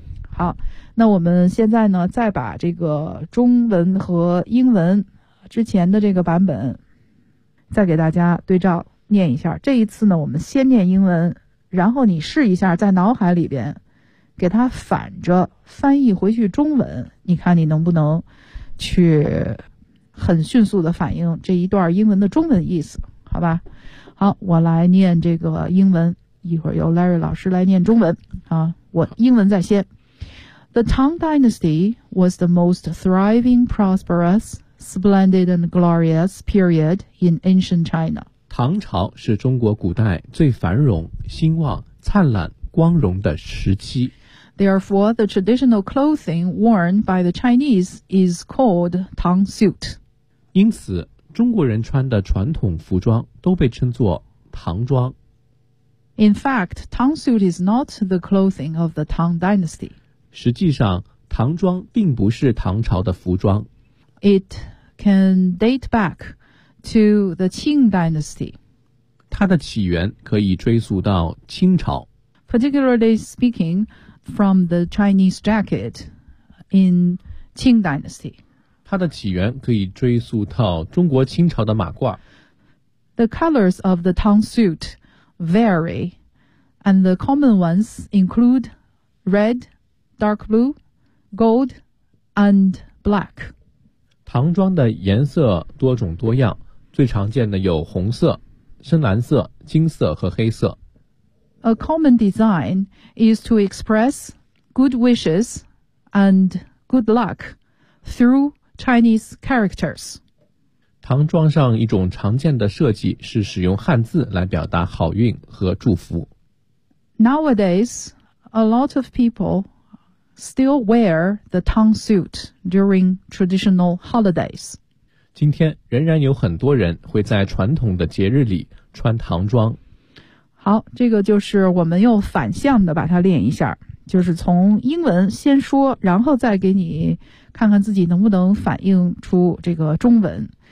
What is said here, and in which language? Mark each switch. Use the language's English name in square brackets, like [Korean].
[Chinese] 好，那我们现在呢再把这个中文和英文之前的这个版本再给大家对照念一下，这一次呢我们先念英文，然后你试一下在脑海里边给它反着翻译回去中文，你看你能不能去很迅速的反映这一段英文的中文意思。好吧，好，我来念这个英文，一会儿由 Larry 老师来念中文啊，我英文在先。 [English] The Tang Dynasty was the most thriving, prosperous, splendid and glorious period in ancient China. [Chinese] 唐朝是中国古代最繁荣、兴旺、灿烂、光荣的时期。 [English] Therefore, the traditional clothing worn by the Chinese is called Tang suit. [Chinese] 因此，中国人穿的传统服装都被称作唐装。 [English] In fact, Tang suit is not the clothing of the Tang dynasty. [Chinese] 实际上，唐装并不是唐朝的服装。 [English] It can date back. To the Qing Dynasty. [Chinese] 它的起源可以追溯到清朝。 [English] Particularly speaking, from the Chinese jacket in Qing Dynasty. [Chinese] 它的起源可以追溯到中国清朝的马褂。 [English] The colors of the tong suit vary, and the common ones include red, dark blue, gold, and black. [Chinese] 唐装的颜色多种多样，最常见的有红色、深蓝色、金色和黑色。 [English] A common design is to express good wishes and good luck through Chinese characters. [Chinese] 唐装上一种常见的设计是使用汉字来表达好运和祝福。 [English] Nowadays, a lot of people still wear the tong suit during traditional holidays. [Chinese] 今天仍然有很多人会在传统的节日里穿唐装。好，这个就是我们又反向的把它练一下，就是从英文先说，然后再给你看看自己能不能反映出这个中文。